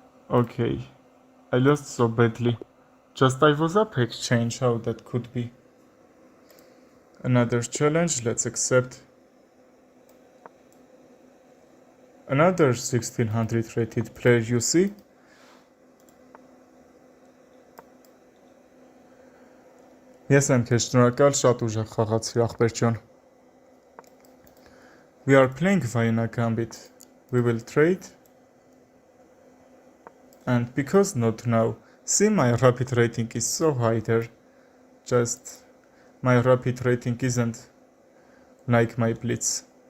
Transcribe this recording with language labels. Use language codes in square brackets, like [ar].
[en] Okay, I lost so badly. Just I was up exchange, how that could be. Another challenge, let's accept. Another 1600 rated player, you see? [hy] Ես եմ քեզ շնորհակալ, շատ ուժեղ խաղացիր ախպեր ջան. [en] We are playing Vienna Gambit. We will trade. And because not now, see my rapid rating is so high there. Just my rapid rating isn't like my blitz.